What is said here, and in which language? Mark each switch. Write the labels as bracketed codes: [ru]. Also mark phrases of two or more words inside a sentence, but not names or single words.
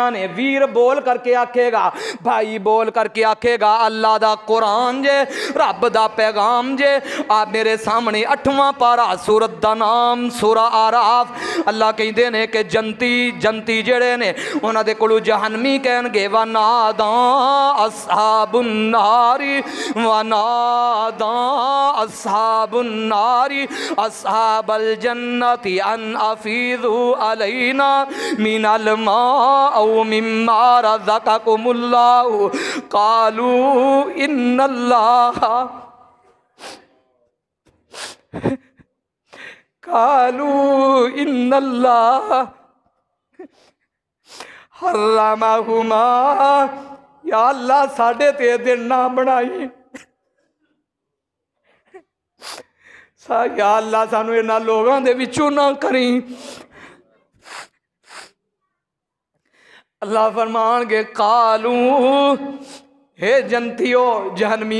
[pa] ਨੇ ਵੀਰ ਬੋਲ ਕਰਕੇ ਆਖੇਗਾ ਭਾਈ ਬੋਲ ਕਰਕੇ ਆਖੇਗਾ ਅੱਲਾਹ ਦਾ ਕੁਰਾਨ ਜੇ ਰੱਬ ਦਾ ਪੈਗ਼ਾਮ ਜੇ ਆਪ ਮੇਰੇ ਸਾਮ੍ਹਣੇ 8ਵਾਂ ਪਾਰਾ ਸੂਰਤ ਦਾ ਨਾਮ ਸੂਰਾ ਆਰਾਫ਼ ਅੱਲਾਹ ਕਹਿੰਦੇ ਨੇ ਕਿ ਜੰਨਤੀ ਜਿਹੜੇ ਨੇ ਉਨ੍ਹਾਂ ਦੇ ਕੋਲੋਂ ਜਹੰਨਮੀ ਕਹਿਣਗੇ [ar] ونادى أصحاب النار ونادى أصحاب النار أصحاب الجنة أن أفيضوا علينا من الماء مما رزقكم الله قالوا إن الله حرمهما يا الله [pa] ਸਾਡੇ ਤੇ ਦਿਨ ਨਾ ਬਣਾਈਂ [ar] يا الله [pa] ਸਾਨੂੰ ਇਨ੍ਹਾਂ ਲੋਗੋਂ ਦੇ ਵਿਚੋਂ ਨਾ ਕਰੀਂ ਅੱਲਾਹ ਫ਼ਰਮਾਣਗੇ ਕਾਲੂ ਹੇ ਜੰਨਤੀਓ, ਜਹੰਨਮੀ